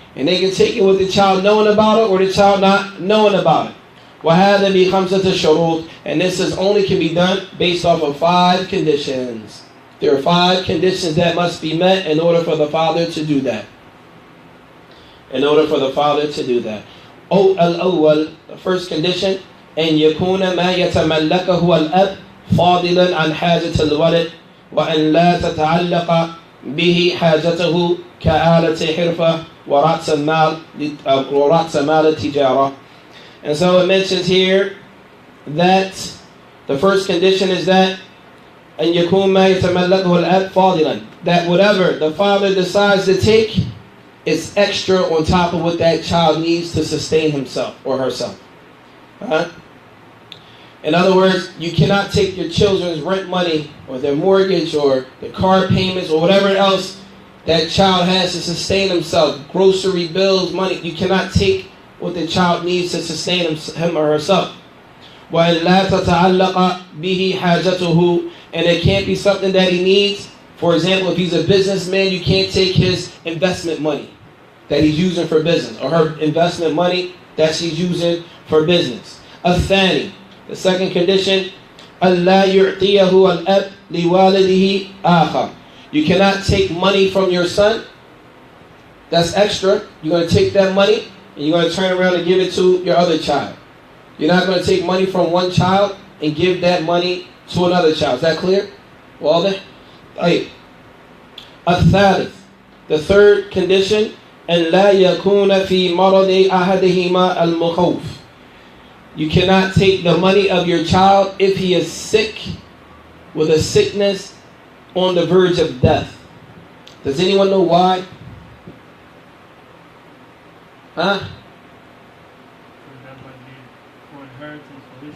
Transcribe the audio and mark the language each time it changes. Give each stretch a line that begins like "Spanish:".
English: And they can take it with the child knowing about it or the child not knowing about it.
Arabic: وَهَذَا بِخَمْسَةِ الشُّرُوطِ.
English: And this only can be done based off of 5 conditions. There are 5 conditions that must be met in order for the father to do that. In order for the father to do that.
Arabic: الأول,
English: the first condition,
Arabic: أن يكون ما يتملكه الأب فاضلا عن حاجة الولد وأن لا تتعلق به حاجته كآلة حرفة ورأس مال التجارة.
English: And so it mentions here that the first condition is that
Arabic: أن يكون ما يتملكه الأب فاضلا,
English: that whatever the father decides to take is extra on top of what that child needs to sustain himself or herself. In other words, you cannot take your children's rent money or their mortgage or the car payments or whatever else that child has to sustain himself, grocery bills, money. You cannot take what the child needs to sustain him or herself.
Arabic: وَإِنْ لَا تَتَعَلَّقَ بِهِ حَاجَتُهُ.
English: And it can't be something that he needs. For example, if he's a businessman, you can't take his investment money that he's using for business, or her investment money that she's using for business.
Arabic: الثاني,
English: the second condition,
Arabic: أَلَّا يُعْطِيَهُ الْأَبْ لِوَالِدِهِ آخَرٍ.
English: You cannot take money from your son. That's extra. You're going to take that money and you're going to turn around and give it to your other child. You're not going to take money from one child and give that money to another child. Is that clear?
Arabic: واضح? طيب. الثالث,
English: the third condition,
Arabic: أن لا يكون في مرض أحدهما المخوف.
English: You cannot take the money of your child if he is sick with a sickness on the verge of death. Does anyone know why? Huh? That might be for inheritance for his